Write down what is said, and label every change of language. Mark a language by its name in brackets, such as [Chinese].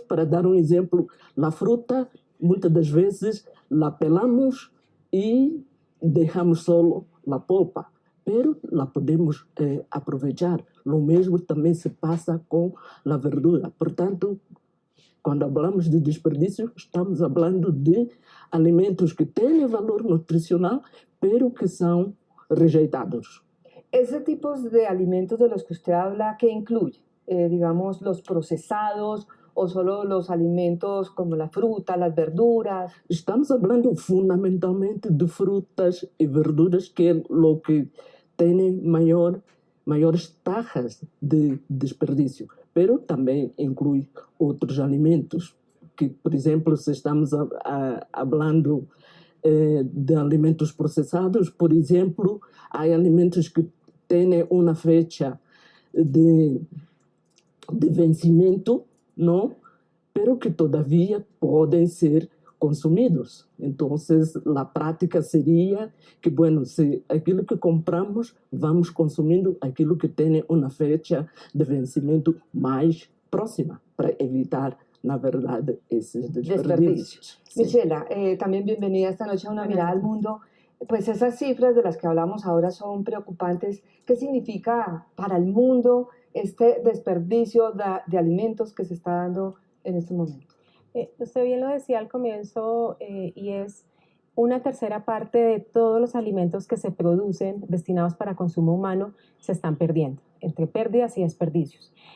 [Portuguese] Para dar um exemplo, a fruta, muitas das vezes, [Spanish] la pelamos [Portuguese] e deixamos solo a polpa, [Spanish] pero la podemos [Portuguese] aproveitar. Lo mesmo também se passa com a verdura. Portanto, quando falamos de desperdício, estamos falando de alimentos que têm valor nutricional, pero que são rejeitados. [Spanish] Ese tipo de alimentos de los que usted habla, ¿qué incluye? Digamos, los procesados o solo los alimentos como la fruta, las verduras. [Portuguese] Estamos falando fundamentalmente de frutas e verduras, que é o que tem maiores taxas de desperdício. Pero também inclui outros alimentos, que, por exemplo, se estamos falando de alimentos processados, por exemplo, há alimentos que têm uma [Spanish] fecha de [Portuguese] vencimento, não? Pero que todavia podem ser consumidos. Então, a prática seria que, bueno, se aquilo que compramos, vamos consumindo aquilo que tem uma [Spanish] fecha de [Portuguese] vencimento mais próxima, para evitar, na verdade, esses desperdícios. [Spanish] Michela, también bienvenida esta noche a Una Mirada al Mundo. Pues esas cifras de las que hablamos ahora son preocupantes. ¿Qué significa para el mundo este desperdicio de alimentos que se está dando en este momento? Usted bien lo decía al comienzo, y es una tercera parte de todos los alimentos que se producen destinados para consumo humano se están perdiendo, entre pérdidas y desperdicios.